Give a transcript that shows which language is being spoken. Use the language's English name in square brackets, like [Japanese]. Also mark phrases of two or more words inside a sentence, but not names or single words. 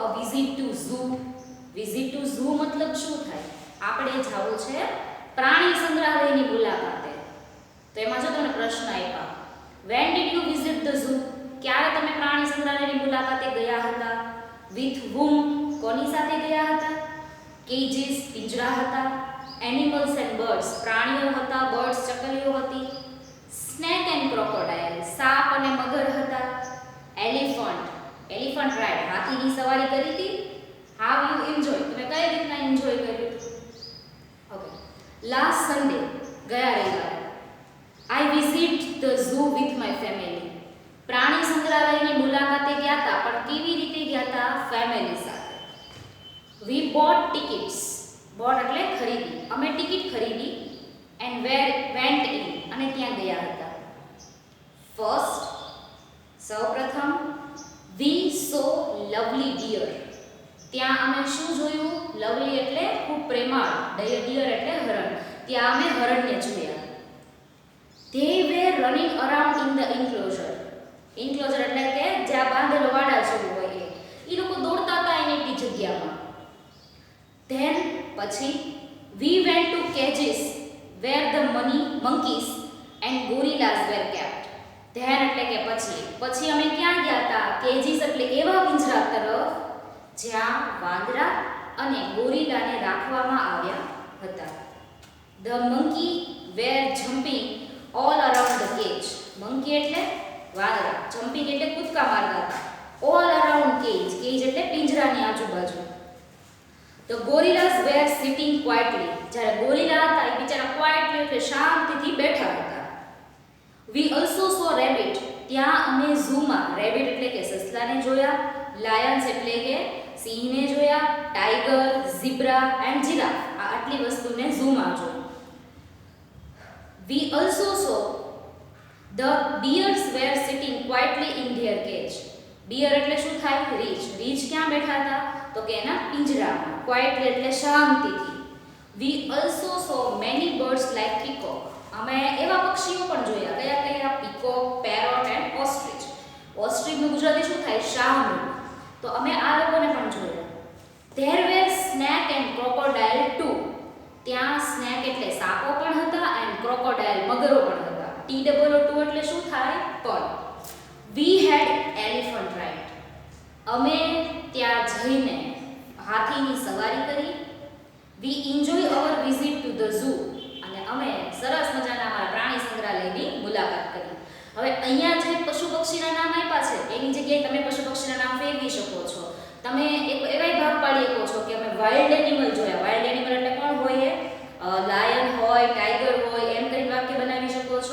[English] visit to zoo. visit to zoo [Gujarati] મતલબ શું થાય? આપણે જવું છે પ્રાણી સંગ્રહાલયની મુલાકાતે. તો એમાં જો તમને પ્રશ્ન આપ્યા, [English] when did you visit the zoo? [Gujarati] ક્યારે તમે પ્રાણી સંગ્રહાલયની મુલાકાતે ગયા હતા? [English] with whom? [Gujarati] કોની સાથે ગયા હતા? cages પિંજરા હતા. [English] animals and birds [Gujarati] પ્રાણીઓ હતા, birds ચકલીઓ હતી. [English] snake and crocodile [Gujarati] સાપ અને મગર હતા. [English] elephant ride [Gujarati] હાથીની સવારી કરી હતી. [English] how you enjoy [Gujarati] તમે કઈ રીતના એન્જોય કર્યું? ઓકે. [English] last sunday [Gujarati] ગયા રવિવારે [English] I visit the zoo with my family. [Gujarati] પ્રાણી સંગ્રહાલયની મુલાકાતે ગયા હતા, પણ કેવી રીતે ગયા હતા? ફેમિલી સાથે. [English] We bought tickets. [Gujarati] bought એટલે ખરીદી. અમે ટિકિટ ખરીદી [English] and went in [Gujarati] અને ત્યાં ગયા હતા. [English] First સૌપ્રથમ we saw lovely deer. [Gujarati] ત્યાં અમે શું જોયું? લવલી એટલે ખૂબ પ્રેમાળ, ડિયર એટલે હરણ. ત્યાં અમે હરણને જોયા. [English] They were running around in the enclosure. [Gujarati] Enclosure એટલે કે જ્યાં બાંધેલો વાડા જેવું હોય એ. એ લોકો દોડતા હતા એની જગ્યામાં. [English] Then પછી we went to cages where the monkeys and gorillas were kept. [Gujarati] Then એટલે કે પછી અમે ક્યાં ગયા હતા? cages એટલે એવા પિંજરા તરફ જ્યાં વાંદરા અને ગોરીલાને રાખવામાં આવ્યા હતા. [English] The monkey were jumping all around the cage. [Gujarati] monkey એટલે વાંદરા, jumping એટલે કૂદકા મારતા હતા. [English] all around cage [Gujarati] એટલે પિંજરાની આજુબાજુ. [English] The gorillas were sitting quietly. [Gujarati] જ્યારે ગોરીલા હતા એ બિચારા quietly એટલે શાંતિથી બેઠા હતા. [English] We also saw rabbit. [Gujarati] ત્યાં અમે ઝૂમાં rabbit એટલે કે સસલાને જોયા, lions એટલે કે સિંહને જોયા, [English] tiger, zebra and giraffe [Gujarati] આ આટલી વસ્તુને ઝૂમાં જોઈ. [English] We also saw the deers were sitting quietly in their cage. [Gujarati] deer એટલે શું થાય? રીછ. રીછ ક્યાં બેઠા હતા? તો કે એના પિંજરામાં. quietly એટલે શાંતિથી. [English] We also saw many birds like peacock. [Gujarati] અમે એવા પક્ષીઓ પણ જોયા. કયા? [English] peacock, parrot and ostrich. [Gujarati] ostrich નું ગુજરાતી શું થાય? શાહમૃગ. તો અમે આ લોકોને પણ જોયા. [English] There were snake and crocodile too. [Gujarati] ત્યાં snake એટલે સાપો પણ હતા [English] and crocodile [Gujarati] મગરો પણ હતા. TOO એટલે શું થાય? પણ. [English] We had elephant ride. [Gujarati] અમે ત્યાં જઈને હાથીની સવારી કરી. [English] We enjoy our visit to the zoo. [Gujarati] અને અમે સરસ મજાના અમારા પ્રાણી સંગ્રહાલયની મુલાકાત કરી. હવે અહીંયા જે પશુ પક્ષીના નામ આપ્યા છે એની જગ્યાએ તમે પશુ પક્ષીના નામ ફેરવી શકો છો. તમે એક એવાય ભાગ પાડી શકો છો કે અમે [English] wild animal [Gujarati] જોયા. [English] wild animal [Gujarati] એટલે કોણ હોય? લાયન હોય, ટાઈગર હોય, એમ કરીને વાક્ય બનાવી શકો છો.